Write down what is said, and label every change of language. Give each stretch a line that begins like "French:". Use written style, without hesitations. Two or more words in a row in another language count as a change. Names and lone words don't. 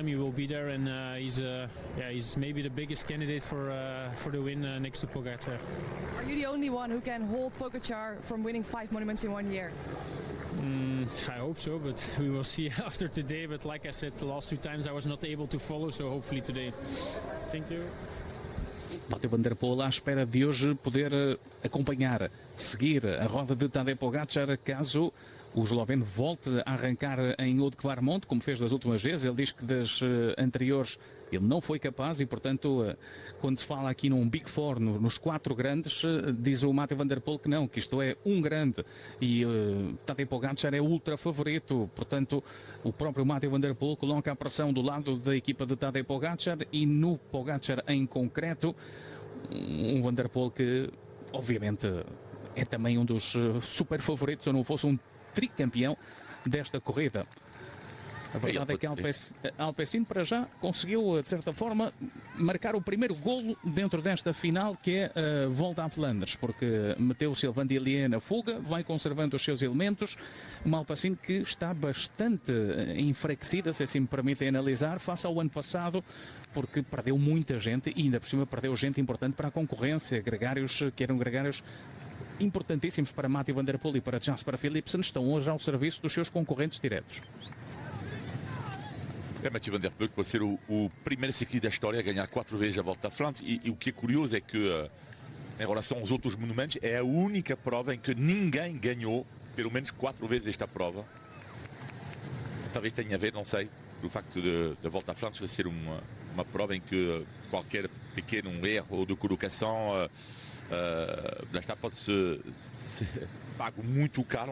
English: He will be there, and he's maybe the biggest candidate for the win next to Pogacar. Are you the only one who can hold Pogacar from winning 5 monuments in 1 year? I hope so, but we will see after today. But like I said, the last 2 times I was not able to follow, so hopefully today. Thank you.
Portuguese: Mathieu van der Poel à espera de hoje poder acompanhar, seguir a roda de Tadej Pogacar caso o esloveno volte a arrancar em Oude Kwaremond, como fez das últimas vezes. Ele diz que das anteriores ele não foi capaz e, portanto, quando se fala aqui num
English: Big Four,
Portuguese: nos 4 grandes, diz o Mathieu van der Poel que não, que isto é um grande e Tadej Pogacar é ultra favorito. Portanto, o próprio Mathieu van der Poel coloca a pressão do lado da equipa de Tadej Pogacar e no Pogacar em concreto, um van der Poel que, obviamente, é também um dos super favoritos, ou não fosse um tricampeão desta corrida. A verdade é que Alpecin para já conseguiu, de certa forma, marcar o primeiro golo dentro desta final, que é a Volta a Flandres, porque meteu o Sylvain Dillier na fuga, vai conservando os seus elementos. Uma Alpecin que está bastante enfraquecida, se assim me permitem analisar, face ao ano passado, porque perdeu muita gente e ainda por cima perdeu gente importante para a concorrência, gregários que eram gregários importantíssimos para Mathieu van der Poel e para Jasper Philipsen, estão hoje ao serviço dos seus concorrentes diretos. Mathieu van der Poel pode ser o primeiro ciclista da história a ganhar 4 vezes a Volta à Flandres e o que é curioso é que em relação aos outros monumentos é a única prova em que ninguém ganhou pelo menos 4 vezes esta prova. Talvez tenha a ver, não sei, o facto da Volta à Flandres ser uma prova em que qualquer pequeno erro de colocação lá está, pode ser pago muito caro.